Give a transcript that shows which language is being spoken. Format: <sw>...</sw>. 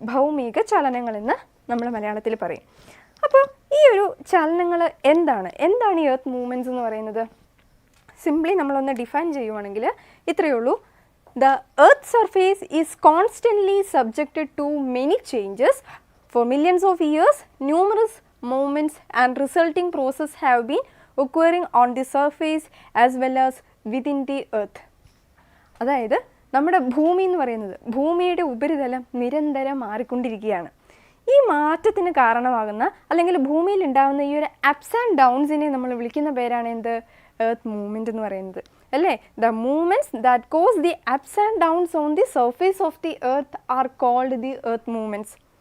<ml>ഭൗമിക ചലനങ്ങൾ എന്ന് നമ്മൾ മലയാളത്തിൽ പറയും. അപ്പോൾ ഈ ഒരു ചലനങ്ങൾ എന്താണ് ഈ എർത്ത് മൂവ്മെൻറ്റ്സ് എന്ന് പറയുന്നത്? സിംപ്ലി നമ്മളൊന്ന് ഡിഫൈൻ ചെയ്യുവാണെങ്കിൽ ഇത്രയേ ഉള്ളൂ.</ml> <en>The earth surface is constantly subjected to many changes for millions of years. Numerous movements and resulting process have been occurring on the surface as well as within the earth.</en> <ml>അതായത് നമ്മുടെ ഭൂമി എന്ന് പറയുന്നത്, ഭൂമിയുടെ ഉപരിതലം നിരന്തരം മാറിക്കൊണ്ടിരിക്കുകയാണ്. ഈ മാറ്റത്തിന് കാരണമാകുന്ന അല്ലെങ്കിൽ ഭൂമിയിൽ ഉണ്ടാകുന്ന ഈ ഒരു അപ്സ് ആൻഡ് ഡൗൺസിനെ നമ്മൾ വിളിക്കുന്ന പേരാണ് എന്ത്?</ml> <en>earth movement</en> <ml>എന്ന് പറയുന്നത് അല്ലേ?</ml> <en>The movements that cause the ups and downs on the surface of the earth are called the earth movements.</en>